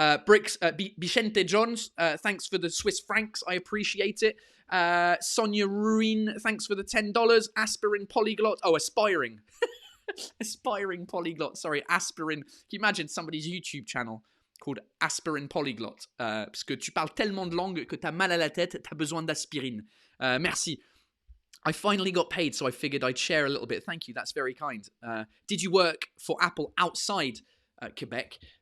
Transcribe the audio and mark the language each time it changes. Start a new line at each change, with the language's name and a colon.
English: Bricks, Vicente Johns, thanks for the Swiss francs, I appreciate it. Sonia Ruin, thanks for the $10. Aspirin Polyglot, Aspiring. Aspiring Polyglot, sorry, Aspirin. Can you imagine somebody's YouTube channel called Aspirin Polyglot?
French: Parce que tu parles tellement de langues que t'as mal à la tête, t'as besoin d'aspirine. Merci.
English: I finally got paid, so I figured I'd share a little bit. Thank you, that's very kind. Did you work for Apple outside Quebec?